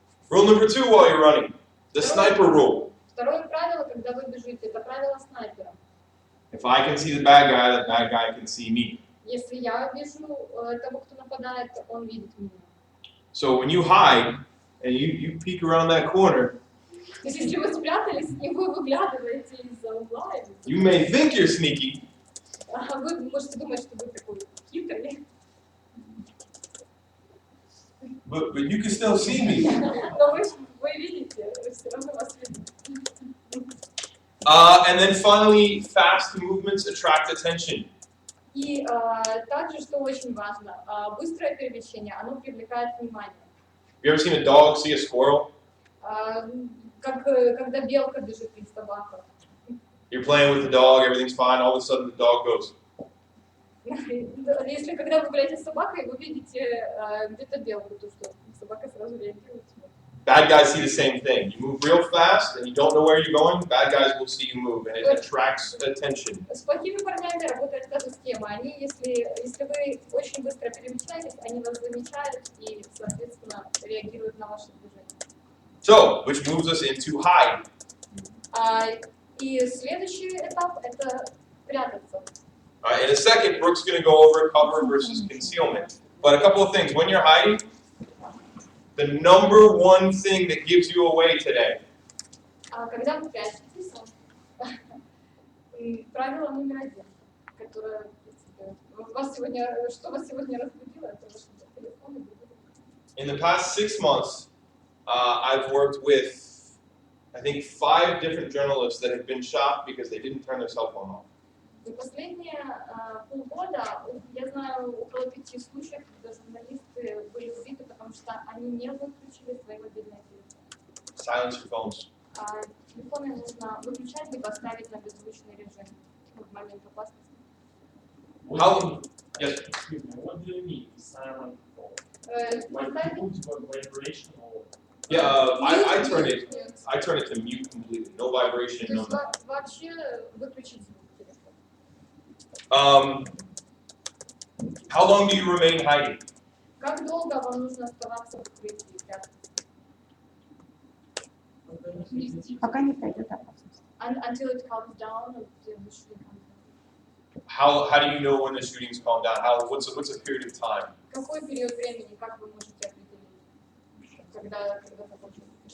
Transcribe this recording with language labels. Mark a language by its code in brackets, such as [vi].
[en] Rule number 2 while you're running, the sniper rule. [ru] Второе правило, когда вы бежите, это правило снайпера. [en] If I can see the bad guy can see me. [ru] Если я вижу того, кто нападает, он видит меня. [en] So when you hide and you peek around that corner, [ru] То есть если вы спрятались, и вы выглядываете из-за угла, [en] you may think you're sneaky, [ru] вы можете думать, что вы такой хитрый, [en] but you can still see me. [ru] но вы видите, все равно вас видят. [en] And then finally, fast movements attract attention. [ru] И также, что очень важно, быстрое перемещение, оно привлекает внимание. [en] You ever seen a dog see a squirrel? [ru] Когда белка бежит из собака. [en] You're playing with the dog, everything's fine, all of a sudden the dog goes. [ru] Если когда вы гуляете с собакой, вы видите где-то белку, то что собака сразу реагирует. [en] Bad guys see the same thing. You move real fast and you don't know where you're going, bad guys will see you move and it attracts attention. [ru] С плохими парнями работает та же схема. Они, если вы очень быстро перемещаетесь, они вас замечают и, соответственно, реагируют на ваши движения. [en] So, which moves us into hide. [ru] И следующий этап – это прятаться. [en] In a second, Brooke's going to go over cover versus concealment. But a couple of things. When you're hiding, the number one thing that gives you away today. [ru] Когда вы прячетесь, правило номер 1, которое вас сегодня разбудило, это ваш телефон. [en] In the past 6 months, I've worked with, I think, 5 different journalists that have been shot because they didn't turn their cell phone off. [ru] За последние полгода я знаю около 5 случаев, когда журналисты были убиты, потому что они не выключили свои мобильные телефоны. [en] Silence your phones. [ru] Телефоны нужно выключать либо ставить на беззвучный режим в момент опасности. [en] How? Yes. Excuse me, what do you mean silent phone? Like [ru] Поставить [en] vibration or? Yeah, I turn it. mute. I turn it to mute completely. No vibration. [ru] То [en] No. [ru] есть вообще выключить звук телефона. [en] How long do you remain hiding? [ru] Как долго вам нужно оставаться в укрытии? Пока не пройдет опасность. [en] Until it calms down, until the shooting comes down. How do you know when the shooting's calmed down? What's a period of time? [ru] Какой период времени, как вы можете определить, когда закончится?